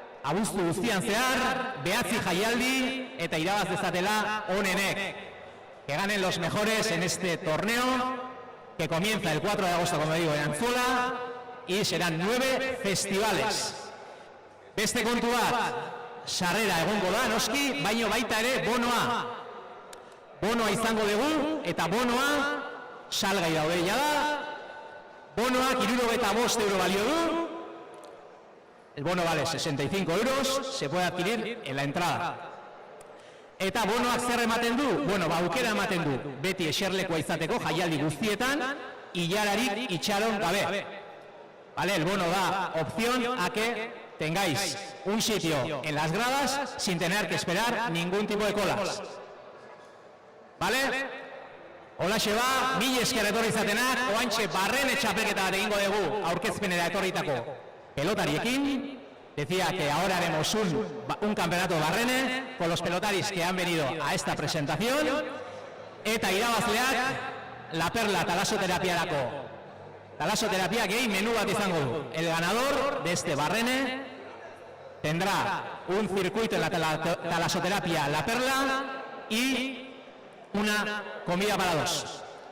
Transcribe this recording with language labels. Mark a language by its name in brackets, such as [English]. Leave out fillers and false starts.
[Basque] Abuztu guztian zehar, 9 jaialdi eta irabaz dezatela onenek. [Spanish] Que ganen los mejores en este torneo, que comienza el 4 de agosto, como digo, en Antzuola, y serán 9 festivales. [Basque] Beste kontu bat, sarrera egongo da, noski, baino baita ere bonoa. Bonoa izango dugu, eta bonoa salgai daude jada. Bonoak 75 euro balio du. [Spanish] El bono vale 65 euros, se puede adquirir en la entrada. [Basque] Eta bonoak zer ematen du? Bueno, aukera ematen du, beti eserlekoa izateko jaialdi guztietan, ilararik itxaron gabe. [Spanish] Vale, el bono da opción a que tengáis un sitio en las gradas sin tener que esperar ningún tipo de colas. Vale? [Basque] Holaxe ba, mila esker etorri izatenak, oantxe barrene txapelketa bat egingo dugu aurkezpenera etorritako pelotariekin, [Spanish] decía que ahora haremos un campeonato Barrene con los pelotaris que han venido a esta presentación, [Basque] eta irabazleak La Perla talasoterapiarako. Talasoterapia gehi menú bat izango du. [Spanish] El ganador de este Barrene tendrá un circuito en la talasoterapia La Perla y una comida para dos.